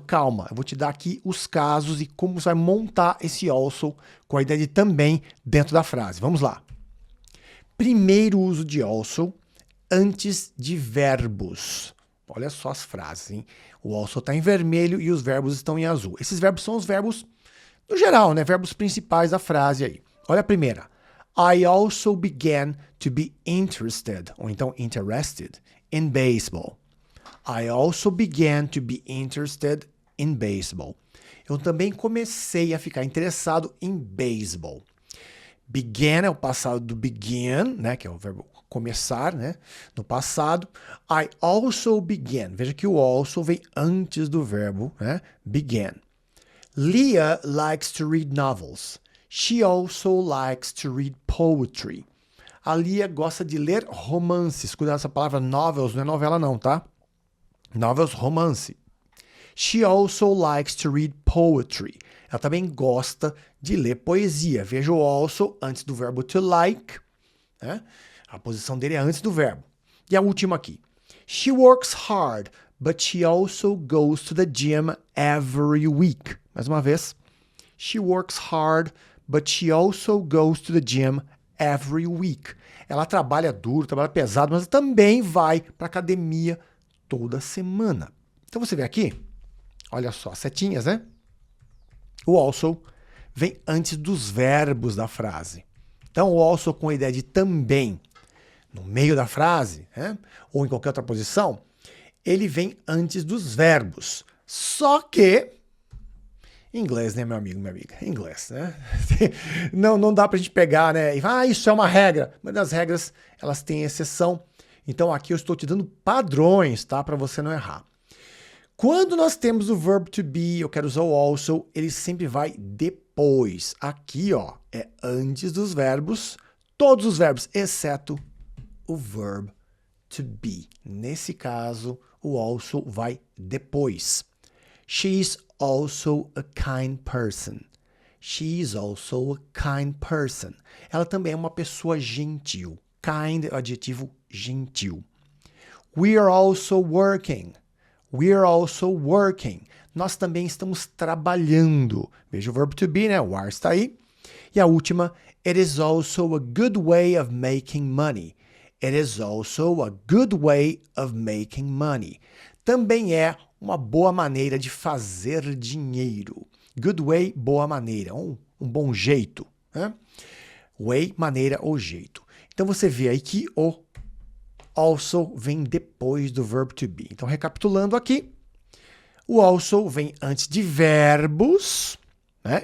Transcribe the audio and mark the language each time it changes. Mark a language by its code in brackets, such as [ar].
[pt] Calma, eu vou te dar aqui os casos e como você vai montar esse also com a ideia de também dentro da frase. Vamos lá. Primeiro uso de also, antes de verbos. Olha só as frases, hein? O also está em vermelho e os verbos estão em azul. Esses verbos são os verbos, no geral, né? Verbos principais da frase aí. Olha a primeira. [en] I also began to be interested, [pt] ou então [en] interested, in baseball. I also began to be interested in baseball. [pt] Eu também comecei a ficar interessado em beisebol. Began é o passado do begin, né, que é o verbo começar, né, no passado. [en] I also began. [pt] Veja que o also vem antes do verbo, né, began. [en] Leah likes to read novels. She also likes to read poetry. [pt] A Leah gosta de ler romances. Cuidado, essa palavra novels não é novela não, tá? Novels, romance. [en] She also likes to read poetry. [pt] Ela também gosta de ler poesia. Veja o also antes do verbo to like. Né? A posição dele é antes do verbo. E a última aqui. [en] She works hard, but she also goes to the gym every week. [pt] Mais uma vez. [en] She works hard, but she also goes to the gym every week. [pt] Ela trabalha duro, trabalha pesado, mas também vai para a academia toda semana. Então você vê aqui, olha só, setinhas, né? O also vem antes dos verbos da frase. Então, o also com a ideia de também no meio da frase, né? Ou em qualquer outra posição, ele vem antes dos verbos. Só que, inglês, né, meu amigo, minha amiga? Inglês, né? Não dá pra gente pegar, né? E isso é uma regra. Mas as regras, elas têm exceção. Então aqui eu estou te dando padrões, tá? Para você não errar. Quando nós temos o verb to be, eu quero usar o also, ele sempre vai depois. Aqui, ó, é antes dos verbos, todos os verbos, exceto o verb to be. Nesse caso, o also vai depois. [en] She is also a kind person. She is also a kind person. [pt] Ela também é uma pessoa gentil. Kind é o adjetivo gentil. [en] We are also working. We are also working. [pt] Nós também estamos trabalhando. Veja o verbo to be, né? O are está aí. E a última, [en] it is also a good way of making money. It is also a good way of making money. [pt] Também é uma boa maneira de fazer dinheiro. Good way, boa maneira. Um bom jeito. Né? Way, maneira ou jeito. Então você vê aí que o also vem depois do verb to be. Então, recapitulando aqui, o also vem antes de verbos, né?